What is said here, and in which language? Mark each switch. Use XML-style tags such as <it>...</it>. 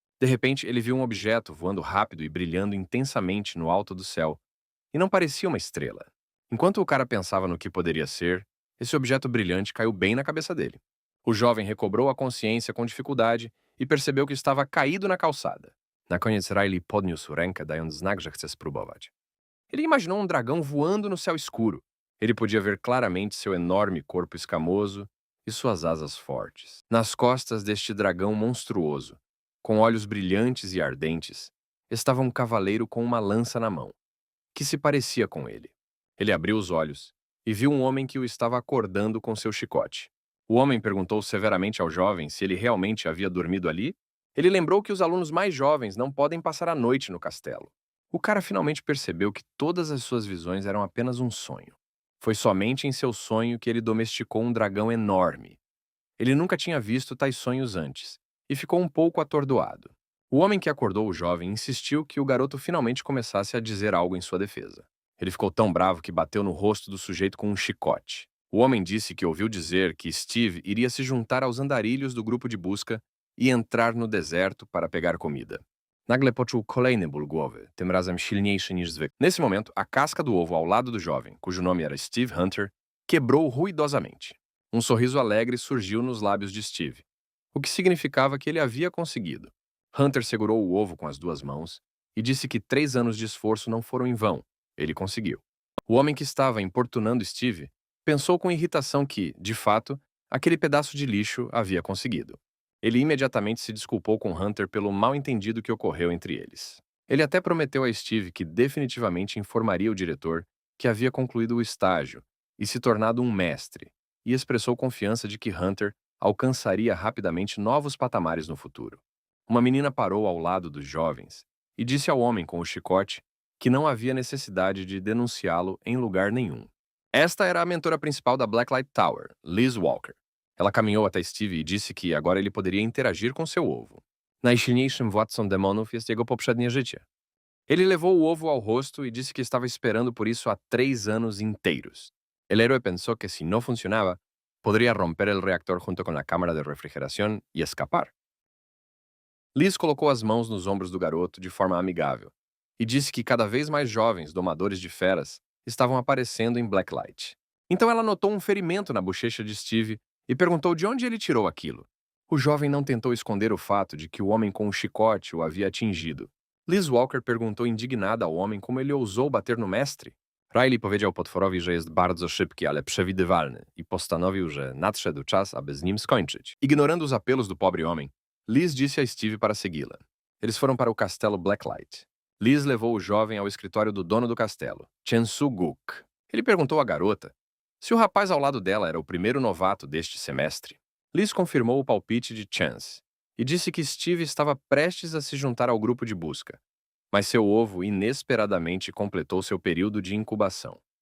<pt>De repente, ele viu um objeto voando rápido e brilhando intensamente no alto do céu, e não parecia uma estrela. Enquanto o cara pensava no que poderia ser, esse objeto brilhante caiu bem na cabeça dele. O jovem recobrou a consciência com dificuldade e percebeu que estava caído na calçada.</pt> <pl>Na koniec Riley podniósł rękę, dając znak, że chce spróbować.</pl> <pt>Ele imaginou um dragão voando no céu escuro. Ele podia ver claramente seu enorme corpo escamoso e suas asas fortes. Nas costas deste dragão monstruoso, com olhos brilhantes e ardentes, estava um cavaleiro com uma lança na mão, que se parecia com ele. Ele abriu os olhos e viu um homem que o estava acordando com seu chicote. O homem perguntou severamente ao jovem se ele realmente havia dormido ali. Ele lembrou que os alunos mais jovens não podem passar a noite no castelo. O cara finalmente percebeu que todas as suas visões eram apenas um sonho. Foi somente em seu sonho que ele domesticou um dragão enorme. Ele nunca tinha visto tais sonhos antes, e ficou um pouco atordoado. O homem que acordou o jovem insistiu que o garoto finalmente começasse a dizer algo em sua defesa. Ele ficou tão bravo que bateu no rosto do sujeito com um chicote. O homem disse que ouviu dizer que Steve iria se juntar aos andarilhos do grupo de busca e entrar no deserto para pegar comida.</pt> <pl>Nagle poczuł kolejny ból głowy, tym razem silniejszy niż zwykle.</pl> <pt>Nesse momento, a casca do ovo ao lado do jovem, cujo nome era Steve Hunter, quebrou ruidosamente. Um sorriso alegre surgiu nos lábios de Steve, o que significava que ele havia conseguido. Hunter segurou o ovo com as duas mãos e disse que 3 anos de esforço não foram em vão. Ele conseguiu. O homem que estava importunando Steve pensou com irritação que, de fato, aquele pedaço de lixo havia conseguido. Ele imediatamente se desculpou com Hunter pelo mal-entendido que ocorreu entre eles. Ele até prometeu a Steve que definitivamente informaria o diretor que havia concluído o estágio e se tornado um mestre, e expressou confiança de que Hunter alcançaria rapidamente novos patamares no futuro. Uma menina parou ao lado dos jovens e disse ao homem com o chicote que não havia necessidade de denunciá-lo em lugar nenhum. Esta era a mentora principal da Blacklight Tower, Liz Walker. Ela caminhou até Steve e disse que agora ele poderia interagir com seu ovo.</pt> <pl>Najsilniejszym władcą demonów jest jego poprzednie życie.</pl> <pt>Ele levou o ovo ao rosto e disse que estava esperando por isso há 3 anos inteiros.</pt> <es>El héroe pensó que si no funcionaba, podría romper el reactor junto con la cámara de refrigeración y escapar.</es> <pt>Liz colocou as mãos nos ombros do garoto de forma amigável e disse que cada vez mais jovens domadores de feras estavam aparecendo em Blacklight. Então ela notou um ferimento na bochecha de Steve e perguntou de onde ele tirou aquilo. O jovem não tentou esconder o fato de que o homem com o chicote o havia atingido. Liz Walker perguntou indignada ao homem como ele ousou bater no mestre.</pt> <pl>Riley powiedział potworowi, że jest bardzo szybki, ale przewidywalny i postanowił, że nadszedł czas, aby z nim skończyć.</pl> <pt>Ignorando os apelos do pobre homem, Liz disse a Steve para segui-la. Eles foram para o castelo Blacklight. Liz levou o jovem ao escritório do dono do castelo, Chen Su-guk. Ele perguntou à garota se o rapaz ao lado dela era o primeiro novato deste semestre. Liz confirmou o palpite de Chance e disse que Steve estava prestes a se juntar ao grupo de busca, mas seu ovo inesperadamente completou seu período de incubação.</pt>